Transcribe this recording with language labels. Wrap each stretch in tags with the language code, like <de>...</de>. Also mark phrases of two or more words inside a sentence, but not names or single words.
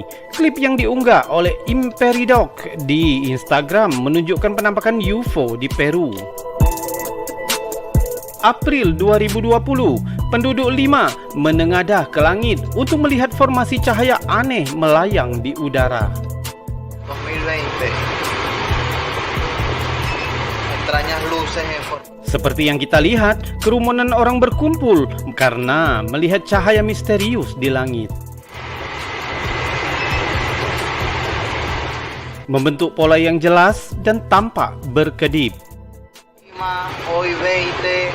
<id>Klip yang diunggah oleh Imperidok di Instagram menunjukkan penampakan UFO di Peru. April 2020, penduduk 5 menengadah ke langit untuk melihat formasi cahaya aneh melayang di udara.</id> <es>2020 extrañas luces en forma.</es> <id>Seperti yang kita lihat, kerumunan orang berkumpul karena melihat cahaya misterius di langit. Membentuk pola yang jelas dan tampak berkedip.</id> <es>Hoy 20.</es>